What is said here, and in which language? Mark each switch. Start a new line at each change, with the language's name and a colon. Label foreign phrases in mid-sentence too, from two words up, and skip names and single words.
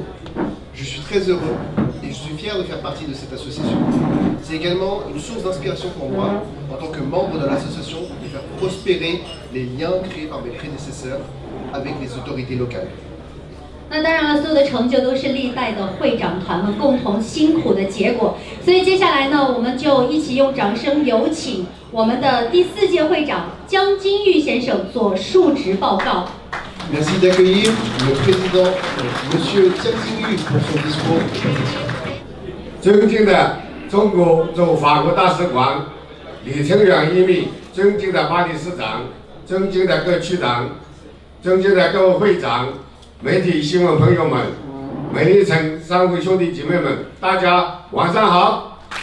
French: Je suis très heureux et je suis fier de faire partie de cette association. C'est également une source d'inspiration pour moi en tant que membre de l'association de faire prospérer les liens créés par mes prédécesseurs avec les autorités locales.
Chinese: 那当然了，所有的成就都是历代的会长团们共同辛苦的结果。所以接下来呢，我们就一起用掌声有请我们的第4届会长江金玉先生做述职报告。
French: Merci d'accueillir le président Monsieur Jiang Jingyu pour son discours.
Chinese: 尊敬的中国驻法国大使馆李成远一秘，尊敬的巴黎市长，尊敬的各区长，尊敬的各位会长。媒体新闻朋友们，美丽城商会兄弟姐妹们，大家晚上好！